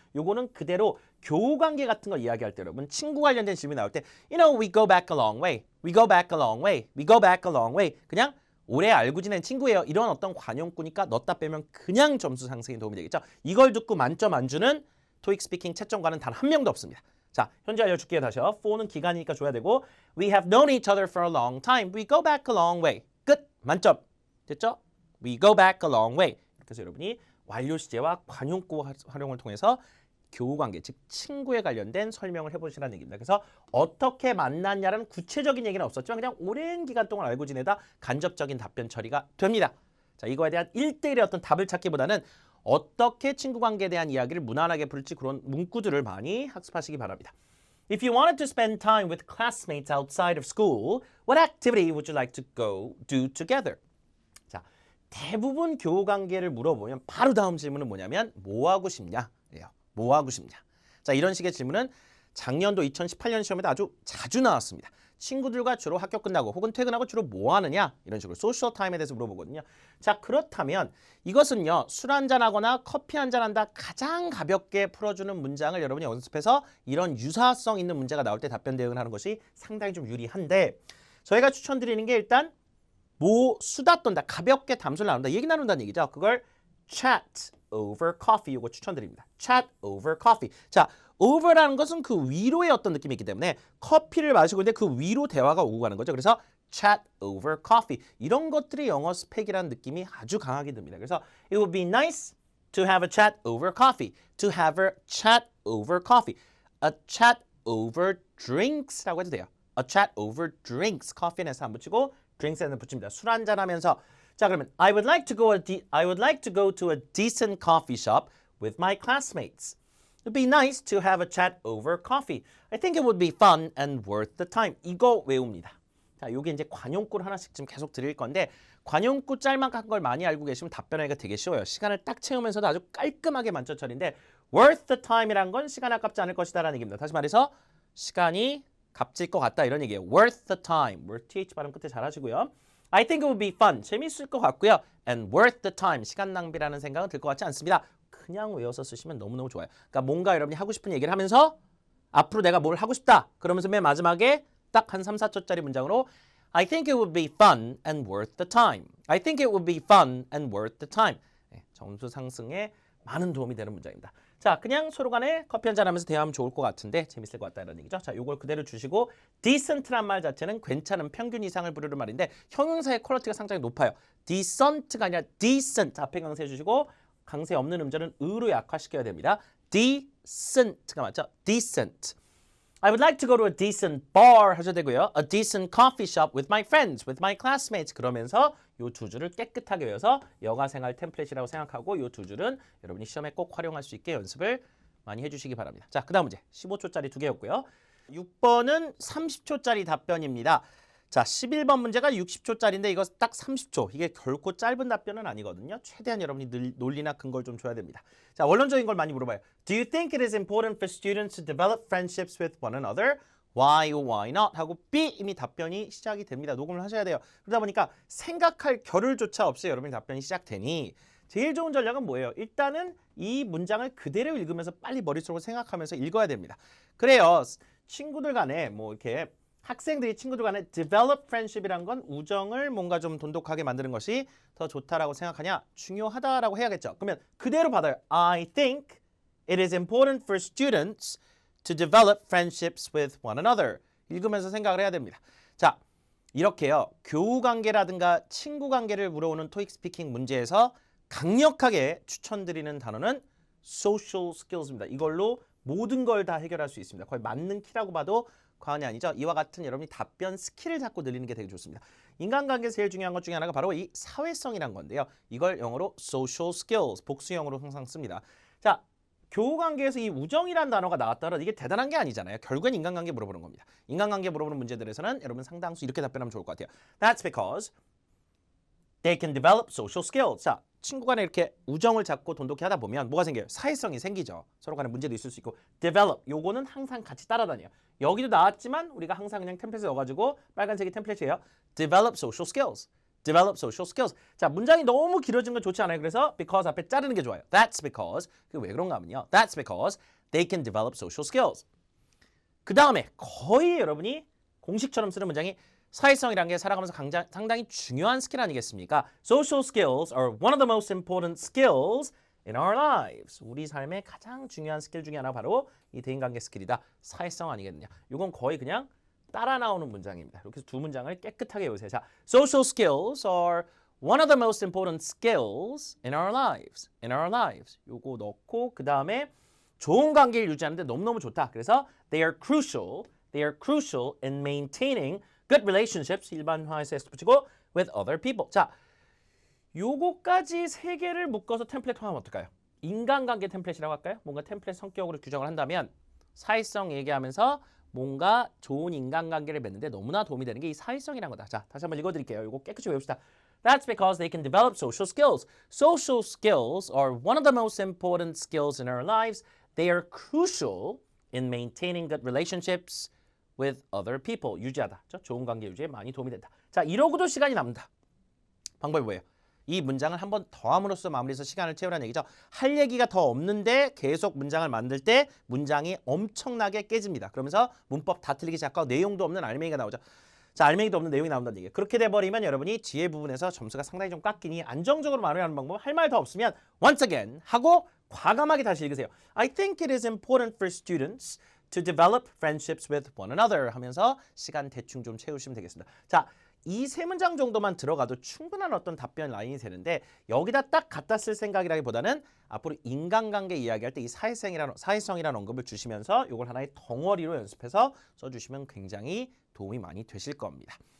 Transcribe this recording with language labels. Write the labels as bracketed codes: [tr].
[ko] 요거는 그대로 교우관계 같은 거 이야기할 때 여러분 친구 관련된 질문이 나올 때 [en] You know, we go back a long way. We go back a long way. We go back a long way. [ko] 그냥 오래 알고 지낸 친구예요. 이런 어떤 관용구니까 넣었다 빼면 그냥 점수 상승에 도움이 되겠죠. 이걸 듣고 만점 안 주는 토익 스피킹 채점과는 단 한 명도 없습니다. 자, 현재 알려줄게요. 다시요. for는 기간이니까 줘야 되고 [en] We have known each other for a long time. We go back a long way. [ko] 끝. 만점. 됐죠? [en] We go back a long way. [ko] 이렇게 해서 여러분이 완료 시제와 관용구 활용을 통해서 교우관계, 즉 친구에 관련된 설명을 해보시라는 얘기입니다. 그래서 어떻게 만났냐라는 구체적인 얘기는 없었지만 그냥 오랜 기간 동안 알고 지내다 간접적인 답변 처리가 됩니다. 자, 이거에 대한 1대1의 어떤 답을 찾기보다는 어떻게 친구관계에 대한 이야기를 무난하게 풀지 그런 문구들을 많이 학습하시기 바랍니다. [en] If you wanted to spend time with classmates outside of school, what activity would you like to go do together? [ko] 자, 대부분 교우관계를 물어보면 바로 다음 질문은 뭐냐면 뭐 하고 싶냐? 예요. 뭐 하고 싶냐? 자, 이런 식의 질문은 작년도 2018년 시험에도 아주 자주 나왔습니다. 친구들과 주로 학교 끝나고 혹은 퇴근하고 주로 뭐 하느냐? 이런 식으로 소셜 타임에 대해서 물어보거든요. 자, 그렇다면 이것은요. 술 한잔 하거나 커피 한잔 한다 가장 가볍게 풀어주는 문장을 여러분이 연습해서 이런 유사성 있는 문제가 나올 때 답변 대응을 하는 것이 상당히 좀 유리한데 저희가 추천드리는 게 일단 뭐 수다 떤다 가볍게 담소를 나눈다 얘기 나눈다는 얘기죠. 그걸 chat over coffee 이거 추천드립니다. [en] chat over coffee. [ko] 자, over라는 것은 그 위로의 어떤 느낌이 있기 때문에 커피를 마시고 있는데 그 위로 대화가 오고 가는 거죠. 그래서 chat over coffee. 이런 것들이 영어 스펙이라는 느낌이 아주 강하게 듭니다. [en] 그래서 it would be nice to have a chat over coffee. To have a chat over coffee. A chat over drinks라고 해도 돼요. A chat over drinks. [ko] 커피에서 안 붙이고 drinks에는 붙입니다. 술 한잔 하면서 자, 그러면 [en] I would like to go to a decent coffee shop with my classmates. It'd be nice to have a chat over coffee. I think it would be fun and worth the time. [ko] 이거 외웁니다. 자, 요게 이제 관용구를 하나씩 지금 계속 드릴 건데 관용구 짤막한 걸 많이 알고 계시면 답변하기가 되게 쉬워요. 시간을 딱 채우면서도 아주 깔끔하게 만점 처리인데 worth the time이란 건 시간 아깝지 않을 것이다라는 얘기입니다. 다시 말해서 시간이 값질 것 같다 이런 얘기예요. worth the time. worth th 발음 끝에 잘 하시고요. [en] I think it would be fun. [ko] 재밌을 것 같고요. [en] and worth the time. [ko] 시간 낭비라는 생각은 들 것 같지 않습니다. 그냥 외워서 쓰시면 너무너무 좋아요. 그러니까 뭔가 여러분이 하고 싶은 얘기를 하면서 앞으로 내가 뭘 하고 싶다. 그러면서 맨 마지막에 딱 한 3, 4초짜리 문장으로 [en] I think it would be fun and worth the time. I think it would be fun and worth the time. [ko] 네, 점수 상승에 많은 도움이 되는 문장입니다. 자, 그냥 서로 간에 커피 한잔 하면서 대화하면 좋을 것 같은데 재밌을 것 같다 이런 얘기죠. 자, 요걸 그대로 주시고 decent란 말 자체는 괜찮은 평균 이상을 부르는 말인데 형용사의 퀄리티가 상당히 높아요. decent가 아니라 decent 앞에 강세 주시고 강세 없는 음절은 으로 약화시켜야 됩니다. decent가 맞죠? decent. [en] I would like to go to a decent bar [ko] 하셔도 되고요. [en] A decent coffee shop with my friends, with my classmates. [ko] 그러면서 요 두 줄을 깨끗하게 외워서 여가생활 템플릿이라고 생각하고 요 두 줄은 여러분이 시험에 꼭 활용할 수 있게 연습을 많이 해주시기 바랍니다. 자, 그 다음 문제 15초짜리 두 개였고요. 6번은 30초짜리 답변입니다. 자, 11번 문제가 60초짜리인데 이거 딱 30초. 이게 결코 짧은 답변은 아니거든요. 최대한 여러분이 논리나 근거를 좀 줘야 됩니다. 자, 원론적인 걸 많이 물어봐요. [en] Do you think it is important for students to develop friendships with one another? Why or why not? [ko] 하고 B 이미 답변이 시작이 됩니다. 녹음을 하셔야 돼요. 그러다 보니까 생각할 겨를조차 없이 여러분이 답변이 시작되니 제일 좋은 전략은 뭐예요? 일단은 이 문장을 그대로 읽으면서 빨리 머릿속으로 생각하면서 읽어야 됩니다. 그래요. 친구들 간에 뭐 이렇게 학생들이 친구들 간에 develop friendship이란 건 우정을 뭔가 좀 돈독하게 만드는 것이 더 좋다라고 생각하냐? 중요하다라고 해야겠죠. 그러면 그대로 받아요. [en] I think it is important for students to develop friendships with one another. [ko] 읽으면서 생각을 해야 됩니다. 자, 이렇게요. 교우 관계라든가 친구 관계를 물어오는 토익 스피킹 문제에서 강력하게 추천드리는 단어는 social skills입니다. 이걸로 모든 걸 다 해결할 수 있습니다. 거의 맞는 키라고 봐도 과언이 아니죠. 이와 같은 여러분이 답변 스킬을 잡고 늘리는 게 되게 좋습니다. 인간관계에서 제일 중요한 것 중에 하나가 바로 이 사회성이란 건데요. 이걸 영어로 social skills, 복수형으로 항상 씁니다. 자, 교우관계에서 이 우정이란 단어가 나왔다면 이게 대단한 게 아니잖아요. 결국엔 인간관계 물어보는 겁니다. 인간관계 물어보는 문제들에서는 여러분 상당수 이렇게 답변하면 좋을 것 같아요. [en] That's because they can develop social skills. [ko] 자, 친구 간에 이렇게 우정을 잡고 돈독히 하다 보면 뭐가 생겨요? 사회성이 생기죠. 서로 간에 문제도 있을 수 있고 develop, 요거는 항상 같이 따라다녀요. 여기도 나왔지만 우리가 항상 그냥 템플릿에 넣어가지고 빨간색이 템플릿이에요. [en] develop social skills. develop social skills. [ko] 자, 문장이 너무 길어진 건 좋지 않아요. 그래서 because 앞에 자르는 게 좋아요. [en] That's because. [ko] 그게 왜 그런가 하면요. [en] That's because they can develop social skills. [ko] 그 다음에 거의 여러분이 공식처럼 쓰는 문장이 사회성이라는 게 살아가면서 상당히 중요한 스킬 아니겠습니까? [en] Social skills are one of the most important skills in our lives. [ko] 우리 삶의 가장 중요한 스킬 중에 하나가 바로 이 대인관계 스킬이다. 사회성 아니겠느냐. 이건 거의 그냥 따라 나오는 문장입니다. 이렇게 두 문장을 깨끗하게 외우세요. [en] 자, social skills are one of the most important skills in our lives. in our lives. [ko] 요거 넣고 그 다음에 좋은 관계를 유지하는데 너무너무 좋다. [en] 그래서 they are crucial in maintaining good relationships. [ko] 일반화해서 S 붙이고 with other people. 자, 요거까지 세 개를 묶어서 템플릿화하면 어떨까요? 인간관계 템플릿이라고 할까요? 뭔가 템플릿 성격으로 규정을 한다면 사회성 얘기하면서 뭔가 좋은 인간관계를 맺는데 너무나 도움이 되는 게 이 사회성이라는 거다. 자, 다시 한번 읽어드릴게요. 이거 깨끗이 외웁시다. [en] That's because they can develop social skills. Social skills are one of the most important skills in our lives. They are crucial in maintaining good relationships with other people. [ko] 유지하다. 좋은 관계 유지에 많이 도움이 된다. 자, 이러고도 시간이 남는다. 방법이 뭐예요? 이 문장을 한번 더 함으로써 마무리해서 시간을 채우라는 얘기죠. 할 얘기가 더 없는데 계속 문장을 만들 때 문장이 엄청나게 깨집니다. 그러면서 문법 다 틀리기 시작하고 내용도 없는 알맹이가 나오죠. 자, 알맹이도 없는 내용이 나온다는 얘기예요. 그렇게 돼버리면 여러분이 뒤에 부분에서 점수가 상당히 좀 깎이니 안정적으로 말하는 방법 할 말 더 없으면 once again 하고 과감하게 다시 읽으세요. [en] I think it is important for students to develop friendships with one another [ko] 하면서 시간 대충 좀 채우시면 되겠습니다. 자, 이 세 문장 정도만 들어가도 충분한 어떤 답변 라인이 되는데 여기다 딱 갖다 쓸 생각이라기보다는 앞으로 인간관계 이야기할 때 이 사회성이라는 언급을 주시면서 이걸 하나의 덩어리로 연습해서 써주시면 굉장히 도움이 많이 되실 겁니다.